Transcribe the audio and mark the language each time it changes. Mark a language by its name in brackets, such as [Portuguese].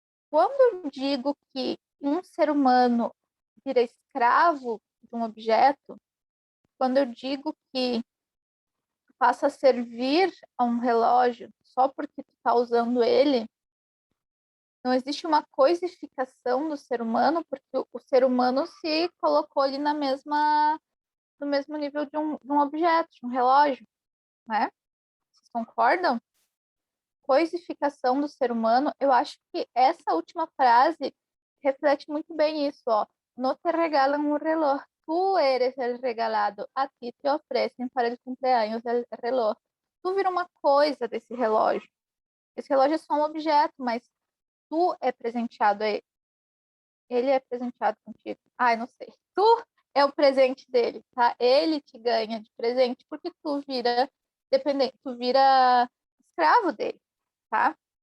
[Portuguese] Quando eu digo que um ser humano vira escravo de um objeto, quando eu digo que passa a servir a um relógio só porque tu está usando ele, não existe uma coisificação do ser humano, porque o ser humano se colocou ali no mesmo nível de um objeto, de um relógio, né? Vocês concordam? Coisificação do ser humano, eu acho que essa última frase reflete muito bem isso, ó. [Spanish] No te regalan un reloj, tú eres el regalado, a ti te [Portuguese] oferecem [Spanish] para el cumpleaños el reloj. [Portuguese] Tu vira uma coisa desse relógio. Esse relógio é só um objeto, mas tu é presenteado a ele. Ele é presenteado contigo. Ai, não sei. Tu é o presente dele, tá? Ele te ganha de presente porque tu vira dependente, tu vira escravo dele, tá?